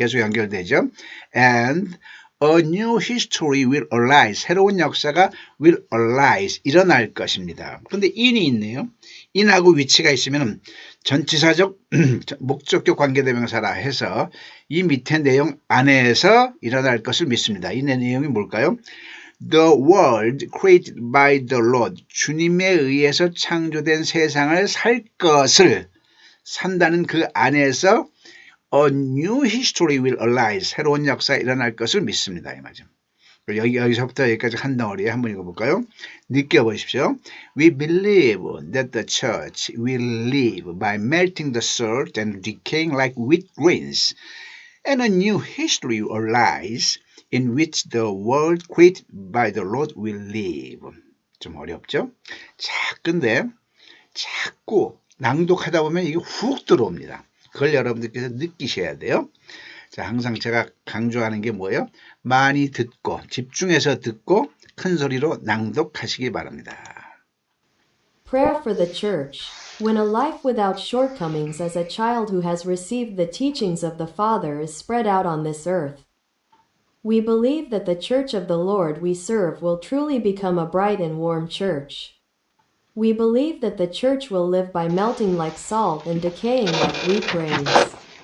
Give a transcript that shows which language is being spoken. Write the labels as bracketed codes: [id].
[ko] 계속 연결되죠. [en] And a new history will arise. [ko] 새로운 역사가 [en] will arise. [ko] 일어날 것입니다. 그런데 in이 있네요. in하고 위치가 있으면 전치사적 목적격 관계대명사라 해서 이 밑에 내용 안에서 일어날 것을 믿습니다. 이 내용이 뭘까요? [en] The world created by the Lord. [ko] 주님에 의해서 창조된 세상을 살 것을 산다는 그 안에서 [en] A new history will arise. [ko] 새로운 역사가 일어날 것을 믿습니다. 이 말이죠. 여기서부터 여기까지 한 덩어리에 한번 읽어볼까요? 느껴보십시오. [en] We believe that the church will live by melting the salt and decaying like wheat grains. And a new history will arise in which the world created by the Lord will live. [ko] 좀 어렵죠? 자, 근데 자꾸 낭독하다 보면 이게 훅 들어옵니다. 그걸 여러분들께서 느끼셔야 돼요. 자, 항상 제가 강조하는 게 뭐예요? 많이 듣고 집중해서 듣고 큰 소리로 낭독하시기 바랍니다. [en] Prayer for the Church. When a life without shortcomings as a child who has received the teachings of the Father is spread out on this earth, we believe that the Church of the Lord we serve will truly become a bright and warm church. We believe that the Church will live by melting like salt and decaying like wheat grains.